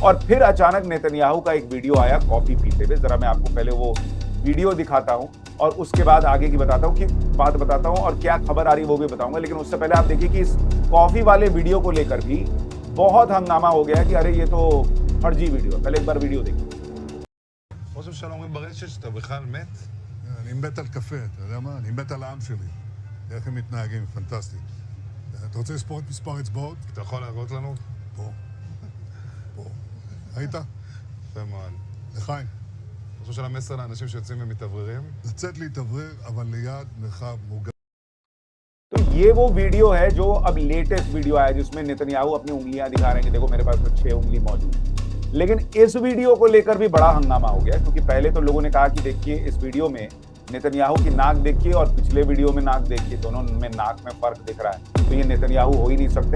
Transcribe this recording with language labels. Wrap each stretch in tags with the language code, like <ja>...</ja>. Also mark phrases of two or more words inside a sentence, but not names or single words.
<hi>और फिर अचानक नेतन्याहू का एक वीडियो आया कॉफी पीते हुए। जरा मैं आपको पहले वो वीडियो दिखाता हूं और उसके बाद आगे की बताता हूं, कि बात बताता हूं और क्या खबर आ रही है वो भी बताऊंगा। लेकिन उससे पहले आप देखिए कि इस कॉफी वाले वीडियो को लेकर भी बहुत हंगामा हो गया कि अरे ये तो फर्जी वीडियो है। पहले एक बार वीडियो देखिए।</hi> <he>ראש הממשלה אומרים ברשת שאתה בכלל מת? אני מת על קפה, אתה יודע מה? אני מת על העם שלי. איך הם מתנהגים, פנטסטי. אתה רוצה לספור את מספר אצבעות? אתה יכול להראות לנו? פה. פה. ראית? יפה מאוד. לחיים. ראש הממשלה מסר לאנשים שיוצאים ומתאווררים? לצאת להתאוורר, אבל ליד מרחב מוגן.</he> <hi>तो ये वो वीडियो है जो अब</hi> <en>latest video</en> <hi>आया, जिसमें नेतन्याहू अपनी उंगलियां दिखा रहे हैं कि देखो मेरे पास तो 6 उंगली मौजूद है। लेकिन इस वीडियो को लेकर भी बड़ा हंगामा हो गया, क्योंकि पहले तो लोगों ने कहा कि देखिए इस वीडियो में नेतन्याहू की नाक देखिए और पिछले वीडियो में नाक देखिए, दोनों में नाक में फर्क दिख रहा है, तो ये नेतन्याहू हो ही नहीं सकते।</hi>